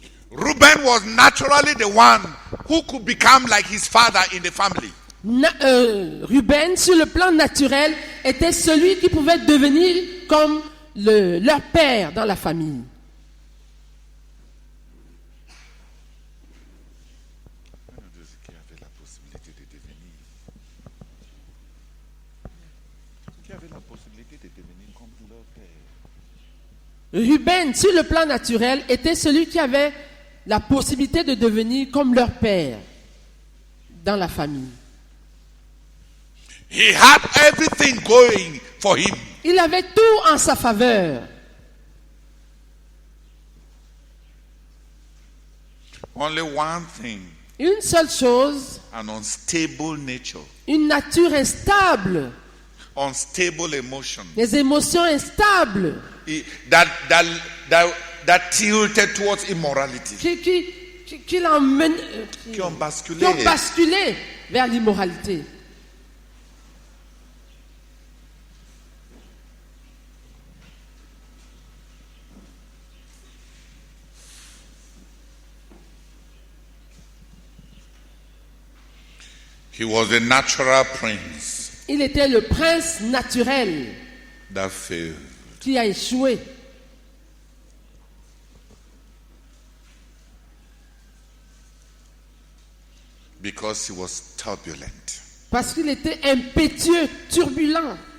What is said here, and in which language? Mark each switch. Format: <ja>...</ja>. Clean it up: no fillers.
<en>Reuben was naturally the one who could become like his father in the family.</en> <fr>Ruben, sur le plan naturel, était celui qui pouvait devenir comme leur père dans la famille. Qui avait la possibilité de devenir. Qui avait la possibilité de devenir comme leur père. Ruben, sur le plan naturel, était celui qui avait la possibilité de devenir comme leur père dans la famille.</fr> <en>He had everything going for him.</en> <fr>Il avait tout en sa faveur.</fr> <en>Only one thing,</en> <fr>Une seule chose,</fr> <en>an unstable nature,</en> <fr>une nature instable,</fr> <en>unstable emotion</en> <fr>des émotions instables</fr> <en>that tilted towards immorality,</en> <fr>qui l'emmènent, qui ont basculé. qui ont basculé vers l'immoralité.</fr> <en>He was a natural prince</en> <fr>Il était le prince naturel</fr> <en>that failed.</en> <fr>qui a échoué.</fr> <en>Because he was turbulent.</en> <fr>Parce qu'il était impétueux, turbulent.</fr>